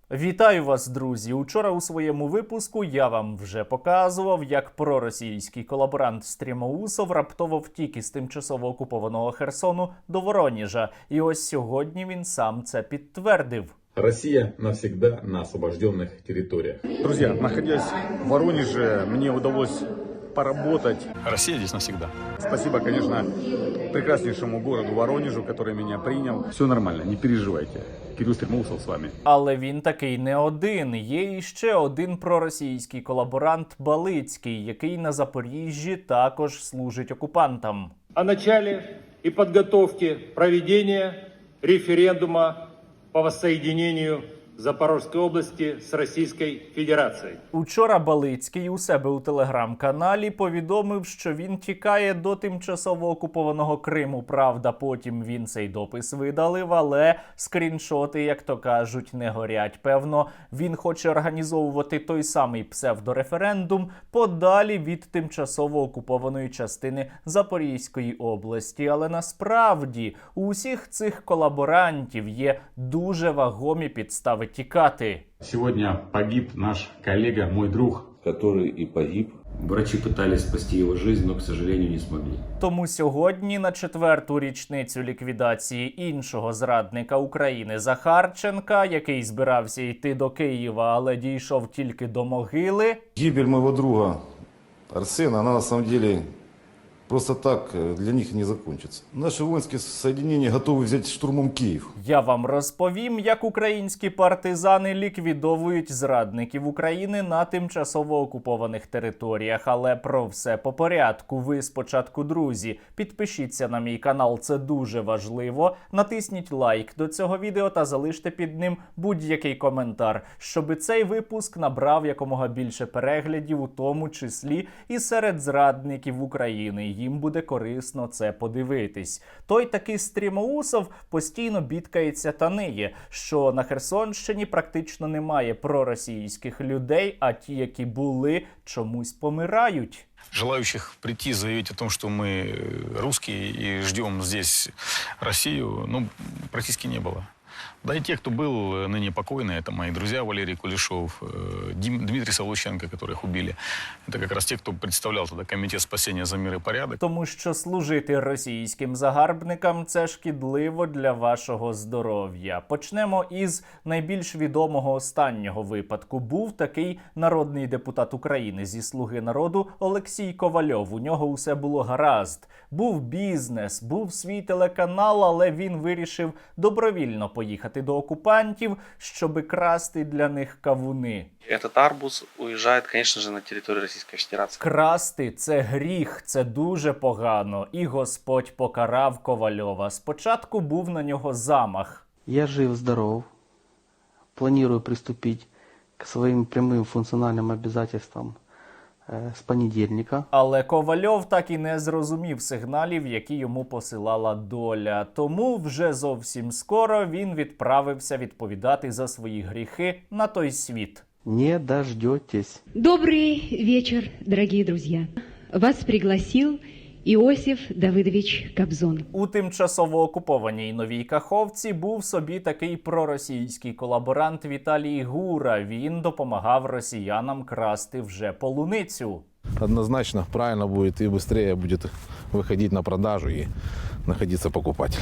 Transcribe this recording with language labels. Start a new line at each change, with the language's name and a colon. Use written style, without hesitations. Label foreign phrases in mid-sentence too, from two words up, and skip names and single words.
Ukrainian: Вітаю вас, друзі! Учора у своєму випуску я вам вже показував, як проросійський колаборант Стрімоусов раптово втік із тимчасово окупованого Херсону до Вороніжа. І ось сьогодні він сам це підтвердив.
Russian: Россия навсегда на освобожденных территориях. Друзья, находясь в Воронеже, мне удалось поработать. Россия здесь навсегда. Спасибо, конечно, прекраснейшему городу Воронежу, который меня принял. Все нормально, не переживайте.
Ukrainian: Кирилл Стрімоусов з вами. Але він такий не один. Є іще один проросійський колаборант Балицький, який на Запоріжжі також служить окупантам.
Russian: О начале и подготовке проведения референдума по воссоединению Запорожской области с Российской Федерацией.
Ukrainian: Учора Балицький у себе у телеграм-каналі повідомив, що він тікає до тимчасово окупованого Криму. Правда, потім він цей допис видалив, але скріншоти, як то кажуть, не горять. Певно, він хоче організовувати той самий псевдореферендум подалі від тимчасово окупованої частини Запорізької області. Але насправді у усіх цих колаборантів є дуже вагомі підстави тікати.
Russian: Сегодня погиб наш коллега, мой друг. Который и погиб. Врачи пытались спасти его жизнь, но, к сожалению, не смогли.
Ukrainian: Тому сьогодні, на 4-ту річницю ліквідації іншого зрадника України Захарченка, який збирався йти до Києва, але дійшов тільки до могили,
Russian: Гибель моего друга Арсена, она на самом деле просто так для них не закончится. Наши воинские соединения готовы взять штурмом Киев.
Ukrainian: я вам розповім, як українські партизани ліквідовують зрадників України на тимчасово окупованих територіях. Але про все по порядку. Ви спочатку, друзі, підпишіться на мій канал, це дуже важливо. Натисніть лайк до цього відео та залиште під ним будь-який коментар, щоб цей випуск набрав якомога більше переглядів, у тому числі і серед зрадників України. Їм буде корисно це подивитись. Той такий Стрімоусов постійно бідкається та ниє, що на Херсонщині практично немає проросійських людей, а ті, які були, чомусь помирають.
Russian: Желающих прийти заявить о том, что мы русские и ждем здесь Россию, практически не было. Да и те, кто был ныне покойный, это мои друзья Валерий Кулешов, Дмитрий Савлученко, которых убили. Это как раз те, кто представлял тогда Комитет спасения за мир и порядок.
Ukrainian: Тому що служити російським загарбникам – це шкідливо для вашого здоров'я. Почнемо із найбільш відомого останнього випадку. Був такий народний депутат України зі «Слуги народу» Олексій Ковальов. У нього усе було гаразд. Був бізнес, був свій телеканал, але він вирішив добровільно поїхати до окупантів, щоби красти для них кавуни.
Russian: Этот арбуз уезжает, конечно же, на территорию Российской Федерации.
Ukrainian: Красти – це гріх, це дуже погано. І Господь покарав Ковальова. Спочатку був на нього замах.
Russian: Я жив-здоров, планирую приступить к своим прямым функциональным обязательствам с понедельника.
Ukrainian: Але Ковальов так і не зрозумів сигналів, які йому посилала доля. Тому вже зовсім скоро він відправився відповідати за свої гріхи на той світ.
Russian: Не дождетесь. Добрый вечер, дорогие друзья. Вас пригласил Иосиф Давидович Кобзон.
Ukrainian: У тимчасово окупованій Новій Каховці був собі такий проросійський колаборант Віталій Гура. Він допомагав росіянам красти вже полуницю.
Russian: Однозначно правильно будет и быстрее будет выходить на продажу и находиться покупатель.